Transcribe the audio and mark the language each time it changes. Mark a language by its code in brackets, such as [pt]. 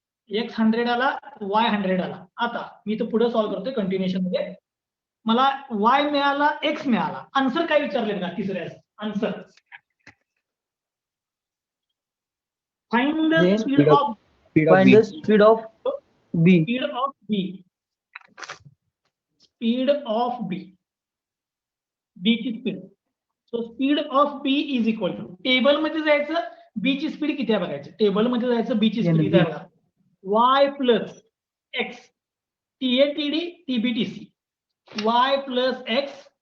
[mr] x 100 आला, y 100 आला. आता मी तो पुढे सॉल्व्ह करतोय कंटिन्युएशन मध्ये. मला y मिळाला, x मिळाला. आन्सर काय विचारले का, तिसऱ्या answer, [en] Find the speed of, find the speed of b. Speed of B, speed of B, B ची speed. [mr] So speed of B is equal to, table मध्ये जायचं, बी ची स्पीड किती आहे बघायचं. टेबल मध्ये जायचं, बी ची स्पीड आहे बघा, y + x TATD TBTC, y + x